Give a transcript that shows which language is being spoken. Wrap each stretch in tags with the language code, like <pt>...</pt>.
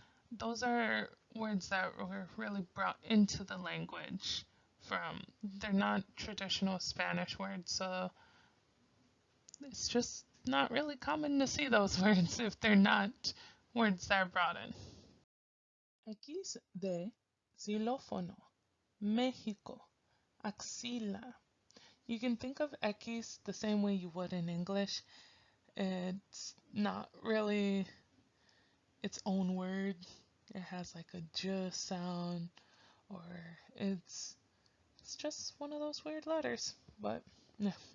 <en>Those are words that were really brought into the language from, they're not traditional Spanish words, so it's just not really common to see those words if they're not words that are brought in.</en> <es>X de xilófono, México, axila.</es> <en>You can think of X the same way you would in English. It's not really its own word. It has like a j sound, or it's just one of those weird letters. But yeah.</en>